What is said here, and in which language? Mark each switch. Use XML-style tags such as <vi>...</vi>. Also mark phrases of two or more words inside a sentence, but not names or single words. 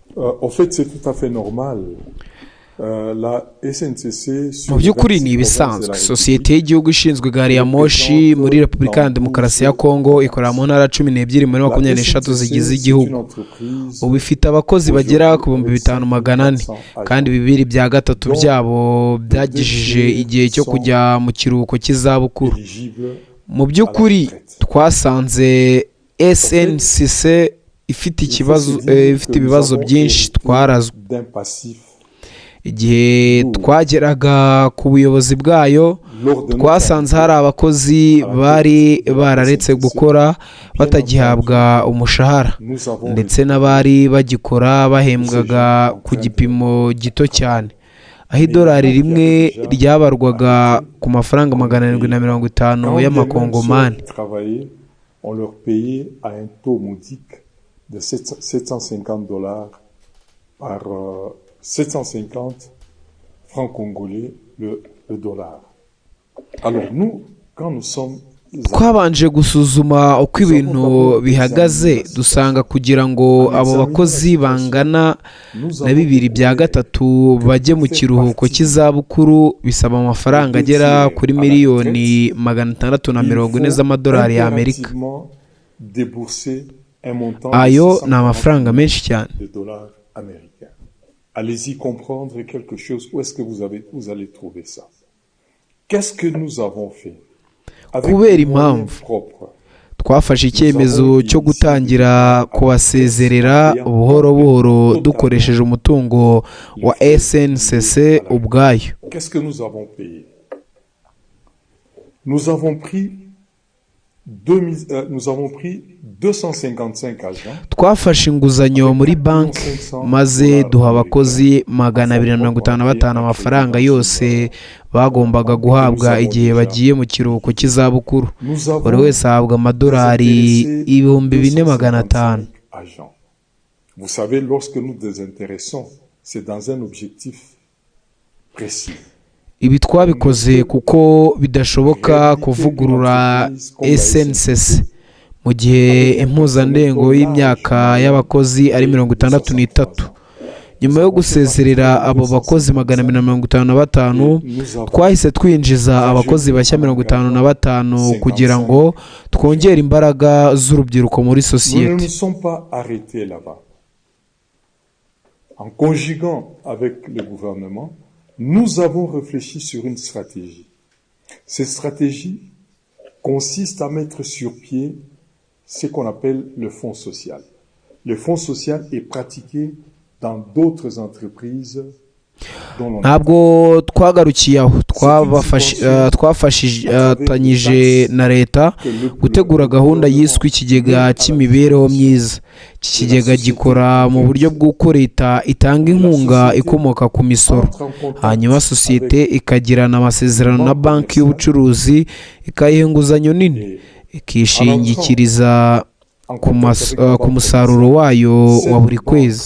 <fr>En fait, c'est tout à fait normal. La SNCC</fr> <rw>mu</rw> <fr>sur les</fr> <rw>by'ukuri ni</rw> <fr>26 provinces de</fr> <rw>ibisanzwe</rw> <fr>la</fr> <rw>sosiyete</rw> <fr>République</fr> <rw>y'igihugu ishinzwe gari ya moshi muri repubulika ya demokarasi ya kongo ikorera mu ntara 12 muri</rw> <fr>La</fr> <rw>24 zigize</rw> <fr>SNCC, c'est une</fr> <rw>igihugu.</rw> <fr>entreprise</fr> <rw>Ubu ifite abakozi bagera ku bihumbi</rw> <fr>aujourd'hui avec 5,400</fr> <rw>5400 kandi</rw> <fr>agents,</fr> <rw>2/3</rw> <fr>dont</fr> <rw>byabo byagejeje</rw> <fr>deux</fr> <rw>igihe cyo</rw> <fr>sont</fr> <rw>kujya mu kiruhuko cy'izabukuru.</rw> <fr>éligibles</fr> <rw>Mu</rw> <fr>à la</fr> <rw>by'ukuri</rw> <fr>retraite.</fr> <rw>twasanze SNCC ifite</rw> <fr>Il faut se dire que nous</fr> <rw>ibibazo</rw> <fr>avons</fr> <rw>byinshi</rw> <fr>hérité</fr> <rw>twarazwe.</rw> <fr>d'un passif</fr> <rw>Igihe</rw> <fr>lourd.</fr> <rw>twageraga ku buyobozi bwayo</rw> <fr>Lors de notre</fr> <rw>twasanze hari</rw> <fr>arrivée</fr> <rw>abakozi</rw> <fr>à la</fr> <rw>bari</rw> <fr>tête de la</fr> <rw>bararetse</rw> <fr>SNCC,</fr> <rw>gukora</rw> <fr>bien</fr> <rw>batagihabwa</rw> <fr>entendu,</fr> <rw>umushahara</rw> <fr>nous avons</fr> <rw>ndetse</rw> <fr>recruté</fr> <rw>n'abari bagikora</rw> <fr>ces</fr> <rw>bahembwaga</rw> <fr>gens en</fr> <rw>ku</rw> <fr>train</fr> <rw>gipimo</rw> <fr>de</fr> <rw>gito cyane, aho</rw> <fr>Mais</fr> <rw>idolari</rw> <fr>il y</fr> <rw>rimwe</rw> <fr>avait déjà</fr> <rw>ryabarwaga</rw> <fr>arrêté</fr> <rw>ku mafaranga</rw> <fr>qu'on leur payait.</fr> <rw>750</rw> <fr>Quand bien même ceux</fr> <rw>y'amakongomani.</rw> <fr>qui travaillaient, on leur payait à un taux modique de $750 par 750 francs congolais le dollar. Alors nous, quand nous sommes</fr> <rw>Twabanje gusuzuma uko ibintu bihagaze dusanga kugira ngo abo bakozi bangana na 2/3 bajye mu kiruhuko cy'izabukuru bisaba amafaranga agera kuri miliyoni 640 z'amadolari y'Amerika. Ayo ni amafaranga menshi cyane.</rw> <fr>Allez-y comprendre quelque chose. Où est-ce que vous allez trouver ça? Qu'est-ce que nous avons fait?</fr> <rw>Kubera impamvu twafashe icyemezo cyo gutangira kubasezerera buhoro buhoro dukoresheje umutungo wa SNCC ubwayo.</rw> <fr>Qu'est-ce que nous avons payé? Nous avons pris 255 agents.</fr> <rw>Twafashe inguzanyo muri banki maze duha abakozi 255 amafaranga yose bagombaga guhabwa igihe bagiye mu kiruhuko cy'izabukuru. Buri wese ahabwa amadolari 4,500.</rw> <fr>Vous savez, lorsque nous désintéressons, c'est dans un objectif précis.</fr> <rw>Ibi twabikoze kuko bidashoboka kuvugurura SNCC mu gihe impuzandengo y'imyaka y'abakozi ari 63. Nyuma yo gusezerera abo bakozi 255 twahise twinjiza abakozi bashya 55 kugira ngo twongere imbaraga z'urubyiruko muri sosiyete.</rw> <fr>Nous ne nous sommes pas arrêtés là-bas. En conjuguant avec le gouvernement, nous avons réfléchi sur une stratégie. Cette stratégie consiste à mettre sur pied ce qu'on appelle le fonds social. Le fonds social est pratiqué dans d'autres entreprises dont l'on</fr> <rw>ntabwo twagarukiye aho twafatanyije na leta gutegura gahunda yiswe ikigega cy'imibereho myiza. Iki kigega gikora mu buryo bw'uko leta itanga inkunga ikomoka ku misoro, hanyuma sosiyete ikagirana amasezerano na banki y'ubucuruzi ikayiha inguzanyo nini ikishingikiriza ku musaruro wayo wa buri kwezi.</rw>